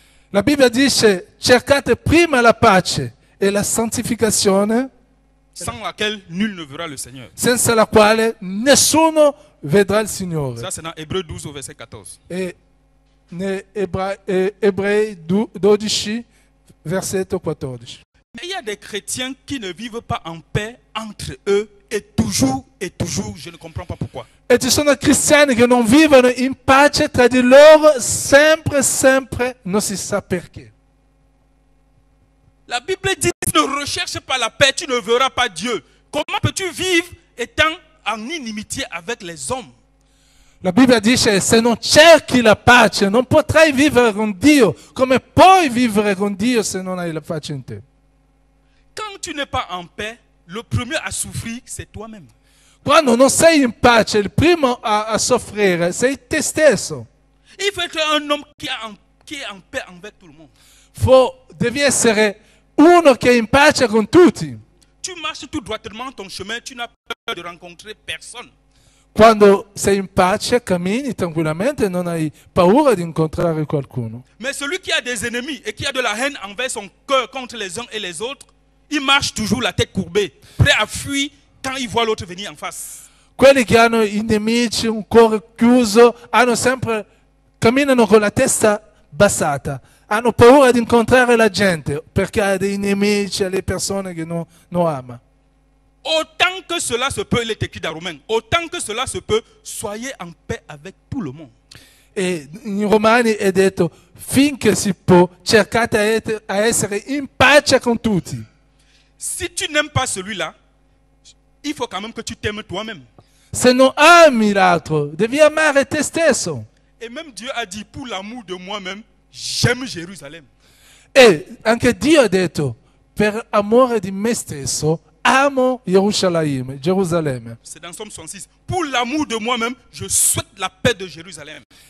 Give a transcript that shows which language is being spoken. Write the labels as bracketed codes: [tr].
[it] La Bibbia dice cercate prima la pace e la santificazione, [fr] Sans laquelle nul ne verra le Seigneur. [it] senza la quale nessuno vedrà il Signore. [fr] Ça, c'est dans Hébreux 12 au verset 14. [it] E Ebrei 12, versetto 14. [fr] Mais il y a des chrétiens qui ne vivent pas en paix entre eux et toujours, je ne comprends pas pourquoi. [it] E ci sono cristiani che non vivono in pace tra di loro sempre, non si sa perché. [fr] La Bible dit, ne recherche pas la paix, tu ne verras pas Dieu. Comment peux-tu vivre étant en inimitié avec les hommes? [it] La Bibbia dice se non cerchi la pace non potrai vivere con Dio. Come puoi vivere con Dio se non hai la pace in te? [fr] Quand tu n'es pas en paix, le premier à souffrir, c'est toi-même. [it] Quando non sei in pace, il primo a soffrire sei te stesso. [fr] Il faut être un homme qui est en paix avec tout le monde. [it] Devi essere uno che è in pace con tutti. [fr] Tu marches tout droitement ton chemin, tu n'as peur de rencontrer personne. [it] Quando sei in pace, cammini tranquillamente e non hai paura di incontrare qualcuno. [fr] Mais celui qui a des ennemis et qui a de la haine envers son cœur contre les uns et les autres, il marche toujours la tête courbée, prêt à fuir quand il voit l'autre venir en face. [it] Quelli che hanno i nemici, un cuore chiuso, camminano con la testa bassata. Hanno paura di incontrare la gente perché ha dei nemici, le persone che non ama. [fr] Autant que cela se peut, il est écrit dans Romains, autant que cela se peut, soyez en paix avec tout le monde. [it] E in Romani è detto, finché si può, cercate a essere in pace con tutti. [fr] Si tu n'aimes pas celui-là, il faut quand même que tu t'aimes toi-même. [it] Se non ami l'altro, devi amare te stesso. [fr] Et même Dieu a dit, pour l'amour de moi-même, j'aime Jérusalem. [it] E anche Dio ha detto, per amore di me stesso, amo Gerusalemme. [fr] C'est dans Somme 66. Pour l'amour de moi-même, je souhaite la paix de Jérusalem.